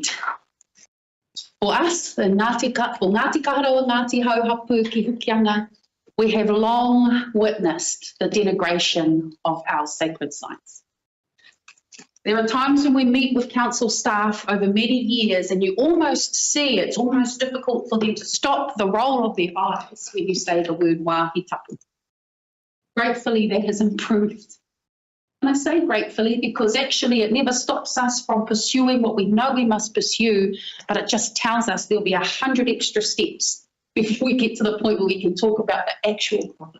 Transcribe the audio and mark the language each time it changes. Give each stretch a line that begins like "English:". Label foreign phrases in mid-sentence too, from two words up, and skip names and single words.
English: For us, in Ngāti Kahara o Ngāti Hau Hapu ki Hukianga, we have long witnessed the denigration of our sacred sites. There are times when we meet with council staff over many years and you almost see it's almost difficult for them to stop the roll of their eyes when you say the word
Māori: wāhi tapu.
English: Gratefully, that has improved. And I say gratefully because actually it never stops us from pursuing what we know we must pursue, but it just tells us there'll be 100 extra steps before we get to the point where we can talk about the actual problem.